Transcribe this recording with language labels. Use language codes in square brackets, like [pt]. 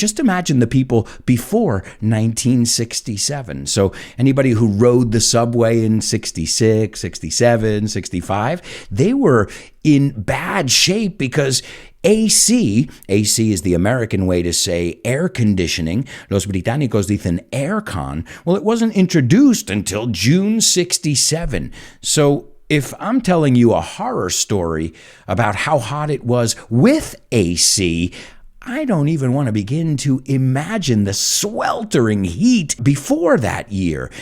[en] Just imagine the people before 1967. So anybody who rode the subway in 66, 67, 65, they were in bad shape because AC is the American way to say air conditioning. [es] Los británicos dicen aircon. [en] Well, it wasn't introduced until June 67. So if I'm telling you a horror story about how hot it was with AC, I don't even want to begin to imagine the sweltering heat before that year.